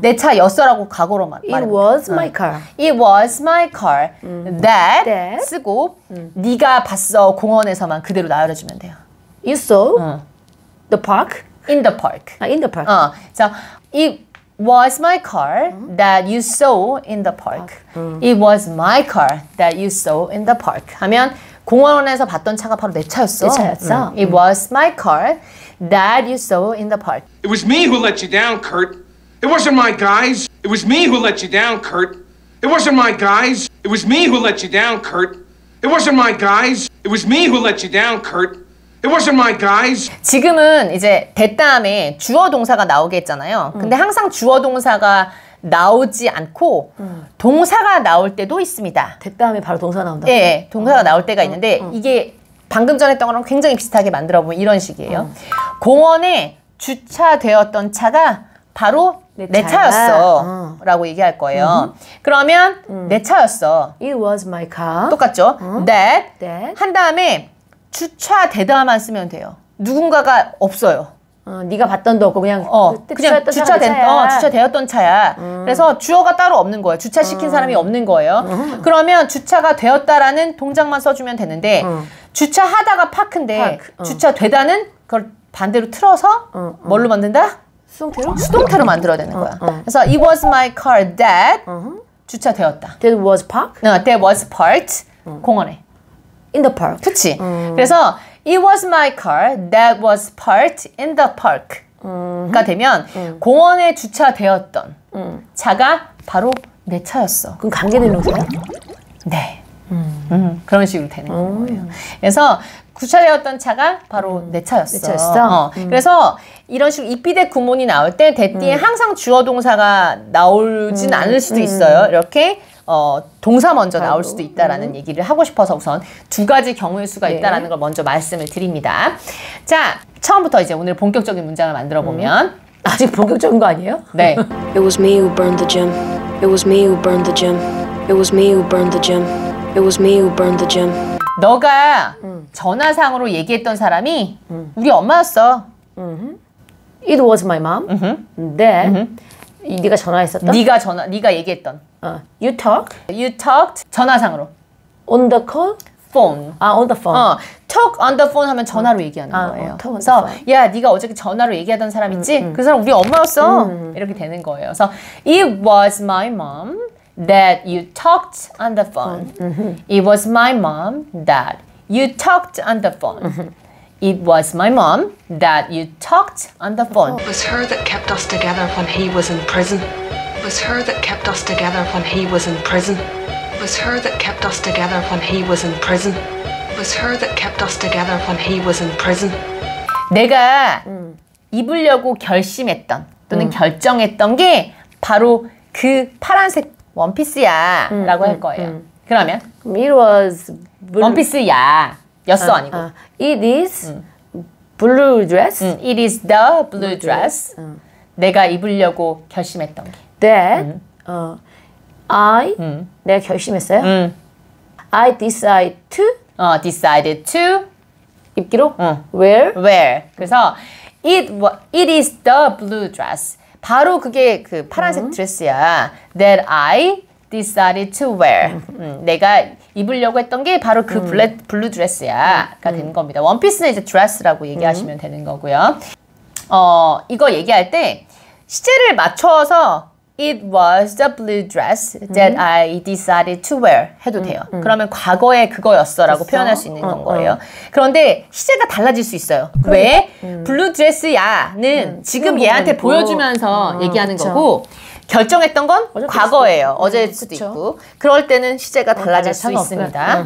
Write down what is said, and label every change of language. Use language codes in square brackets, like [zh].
[ko] 내 차였어라고 과거로 말해요. [en] It was my car. It was my car that That. [ko] 쓰고 네가 봤어 공원에서만 그대로 나열해주면 돼요. [en] You saw the park? In the park. In the park. So it was my car that you saw in the park. It was my car that you saw in the park. [ko] 하면 공원에서 봤던 차가 바로 내 차였어. 내 차였어. [en] It was my car that you saw in the park. It was me who let you down, Kurt. It wasn't my guys. It was me who let you down, Kurt. It wasn't my guys. It was me who let you down, Kurt. It wasn't my guys. It was me who let you down, Kurt. It wasn't my guys. [ko] 지금은 이제 that 다음에 주어 동사가 나오게 했잖아요. 근데 항상 주어 동사가 나오지 않고 동사가 나올 때도 있습니다. that 다음에 바로 동사 나온다. 네, 동사가 나올 때가 있는데 이게 방금 전에 했던 거랑 굉장히 비슷하게 만들어 보면 이런 식이에요. 공원에 주차되었던 차가 바로 내 차였어 라고 얘기할 거예요. 그러면 내 차였어. [en] It was my car. [ko] 똑같죠? that 한 다음에 주차되다만 쓰면 돼요. 누군가가 없어요. 네가 봤던 도 없고 그냥 그냥 주차되었던 차야. 그래서 주어가 따로 없는 거예요. 주차시킨 사람이 없는 거예요. 그러면 주차가 되었다라는 동작만 써주면 되는데 주차하다가 파크인데 주차되다는 그걸 반대로 틀어서 뭘로 만든다? 수동태로 만들어야 되는 거야. 그래서 [en] it was my car that [ko] 주차되었다. [en] That was park? That was parked [ko] 공원에. [en] In the park. [ko] 그치? 그래서 [en] it was my car that was parked in the park [ko] 가 되면 공원에 주차되었던 차가 바로 내 차였어. 그럼 관계대명사야? 네. 그런 식으로 되는 거예요. 그래서 주차되었던 차가 바로 내 차였어. 내 차였어? 그래서 이런 식으로 it be that 구문이 나올 때 that 뒤에 항상 주어 동사가 나오진 않을 수도 있어요. 이렇게 동사 먼저 나올 수도 있다라는 얘기를 하고 싶어서 우선 두 가지 경우의 수가 있다라는 걸 먼저 말씀을 드립니다. 자, 처음부터 이제 오늘 본격적인 문장을 만들어 보면 아직 본격적인 거 아니에요? 네. [en] It was me who burned the gym. It was me who burned the gym. It was me who burned the gym. It was me who burned the gym. [ko] 너가 전화상으로 얘기했던 사람이 우리 엄마였어. [en] It was my mom. [ko] That 네가 전화했었던? 네가 얘기했던. [en] You [ko] talked 전화상으로. [en] on the call? phone. on the phone. talk on the phone [ko] 하면 전화로 얘기하는 거예요. [en] talk on [ko] 그래서 [en] the phone. [ko] 야, 네가 어저께 전화로 얘기하던 사람 있지? 그 사람 우리 엄마였어. 이렇게 되는 거예요. 그래서 [en] it was my mom that you talked on the phone. It was my mom that you talked on the phone. It was my mom that you talked on the phone. It was her that kept us together when he was in prison. It was her that kept us together when he was in prison. It was her that kept us together when he was in prison. It was her that kept us together when he was in prison. [ko] 내가 입으려고 결심했던 또는 결정했던 게 바로 그 파란색 원피스야 라고 할 거예요. 그러면 [en] It was [ko] 원피스야 였어 아니고 [en] It is blue dress It is the blue dress. [ko] 내가 입으려고 결심했던 게. [en] that I [ko] 내가 결심했어요. [en] I decide to decided to [ko] 입기로 wear [en] wear. [ko] 그래서 [en] it is the blue dress. [ko] 바로 그게 그 파란색 드레스야. [en] That I decided to wear. [ko] 내가 입으려고 했던 게 바로 그 블루 드레스야가 되는 겁니다. 원피스는 이제 드레스라고 얘기하시면 되는 거고요. 이거 얘기할 때 시제를 맞춰서 [en] It was the blue dress that I decided to wear [ko] 해도 돼요. 그러면 과거에 그거였어 라고 표현할 수 있는 건 거예요. 그런데 시제가 달라질 수 있어요. 왜? 블루 드레스야는 지금 얘한테 보여주면서 얘기하는 거고 결정했던 건 과거예요. 어제일 수도 있고. 그럴 때는 시제가 달라질 수 있습니다.